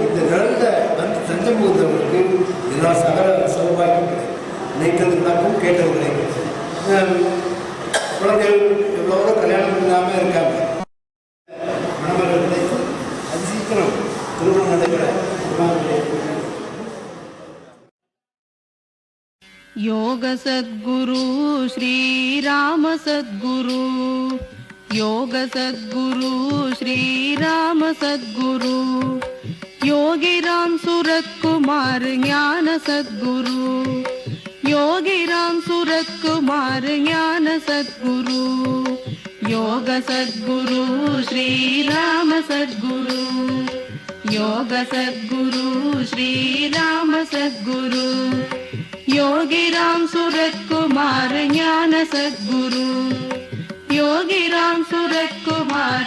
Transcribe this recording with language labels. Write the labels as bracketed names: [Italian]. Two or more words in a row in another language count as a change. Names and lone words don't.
[Tamil] இந்த நிழலில் வந்து தஞ்சம் புகுந்தவர்களுக்கு எல்லா சகல சௌபாகியம் கிடையாது. நினைத்ததுனாக்கும் கேட்டது கிடையாது. குழந்தைகள் எவ்வளவோ கல்யாணம் இல்லாமல் இருக்காங்க. மணமர்கள் கிடைத்து அது சீக்கிரம் திருமணம் நடைபெற [Sanskrit] योग सद्गुरु श्री राम सद्गुरु, योग सद्गुरु श्री राम सद्गुरु, योगी राम सूरत कुमार ज्ञान सद्गुरु, योगी राम सूरत कुमार ज्ञान सद्गुरु, योग सद्गुरु श्री राम सद्गुरु, योग सद्गुरु श्री राम सद्गुरु, योगी राम सूरत कुमार ज्ञान सद्गुरु, योगिराम सुरकुमार